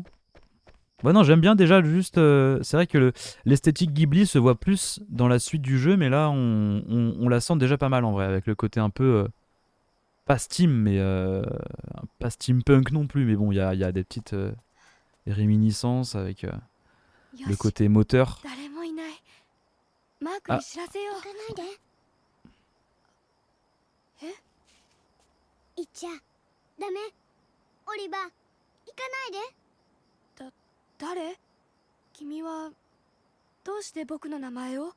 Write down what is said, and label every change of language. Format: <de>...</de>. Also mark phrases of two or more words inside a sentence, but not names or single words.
<fr>Ouais, non, j'aime bien déjà juste. C'est vrai que l'esthétique Ghibli se voit plus dans la suite du jeu, mais là on la sent déjà pas mal en vrai, avec le côté un peu. Pas steam, mais. Pas steampunk non plus, mais bon, il y a des petites réminiscences avec le côté moteur.</fr> <ja>誰もいない。マークに知らせよう。行かないで。え？行っちゃダメ。オリバー、行かないで。誰？君はどうして僕の名前を？</ja>